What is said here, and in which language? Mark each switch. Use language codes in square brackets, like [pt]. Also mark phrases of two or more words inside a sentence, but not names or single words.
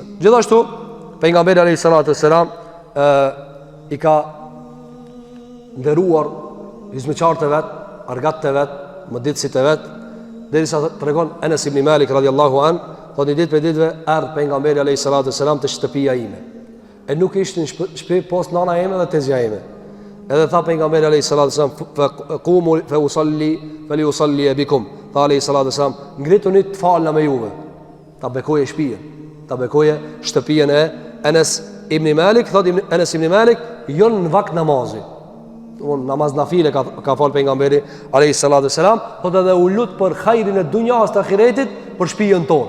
[sq] Gjithashtu pejgamberi [ar] عليه الصلاة والسلام [sq] i ka nderuar hizmeçarët e vet, argatët e vet, mëditësit e vet, derisa tregon Anas ibn Malik [ar] رضي الله عن, [sq] thotë ditë për ditëve erdhi pejgamberi [ar] عليه الصلاة والسلام [sq] te shtëpia ime. E nuk ishte në shtëpi post nana ime dhe tezja ime. Edhe tha pejgamberi [ar] عليه الصلاة والسلام, "قوموا فأصلي فليصل بكم." [sq] Tha [ar] عليه الصلاة والسلام, [sq] "Ngrituni të falna me juve." Ta bekoje shtëpinë, ta bekoje shtëpinë e Anas ibn Malik. Thotë Anas ibn Malik, "Jo në vakt namazi." Namaz nafile ka fal pejgamberi [ar] عليه الصلاة والسلام, [sq] thotë edhe u lut për hajrin e dunjas të ahiretit për shtëpinë tonë.